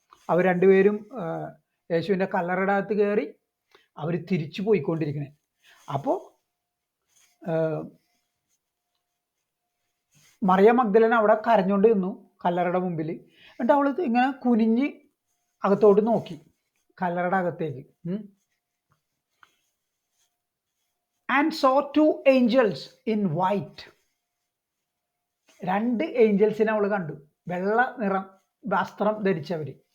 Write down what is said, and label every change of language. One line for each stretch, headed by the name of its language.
Malayalam: അവർ രണ്ടുപേരും യേശുവിൻ്റെ കല്ലറയുടെ അകത്ത് കയറി. അവർ തിരിച്ചു പോയിക്കൊണ്ടിരിക്കണേ. അപ്പോൾ മറിയ മഗ്ദലേന അവിടെ കരഞ്ഞുകൊണ്ട് നിന്നു കല്ലറയുടെ മുമ്പിൽ. എന്നിട്ട് അവൾ ഇങ്ങനെ കുനിഞ്ഞ് അകത്തോട്ട് നോക്കി, കല്ലറയുടെ അകത്തേക്ക്.
English: And so 2 angels in white.
Malayalam: 2 ഏഞ്ചൽസിനെ അവൾ കണ്ടു, വെള്ള നിറം വസ്ത്രം ധരിച്ചവർ.